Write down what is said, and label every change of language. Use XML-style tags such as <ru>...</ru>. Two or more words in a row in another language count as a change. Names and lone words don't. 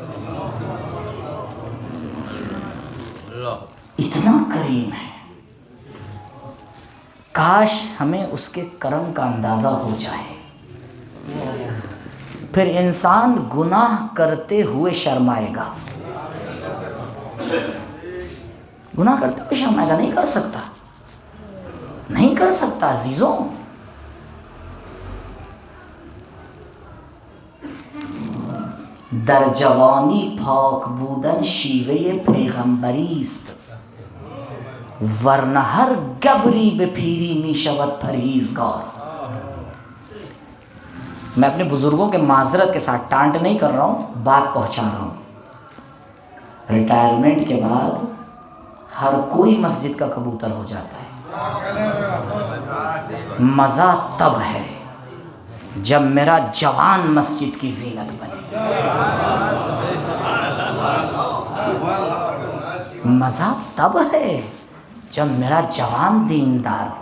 <ur>اتنا کریم ہے، کاش ہمیں اس کے کرم کا اندازہ ہو جائے، پھر انسان گناہ کرتے ہوئے شرمائے گا، گناہ کرتے ہوئے شرمائے گا، نہیں کر سکتا، نہیں کر سکتا عزیزوں۔</ur> <fa>در جوانی پاک بودن شیوه پیغمبری است، ورنه هر گبری به پیری می شود پرهیزگار۔</fa> <ur>میں اپنے بزرگوں کے معذرت کے ساتھ ٹانٹ نہیں کر رہا ہوں، بات پہنچا رہا ہوں، ریٹائرمنٹ کے بعد ہر کوئی مسجد کا کبوتر ہو جاتا ہے، مزہ تب ہے جب میرا جوان مسجد کی زینت بنے، مزہ تب ہے جب میرا جوان دیندار ہو۔</ur>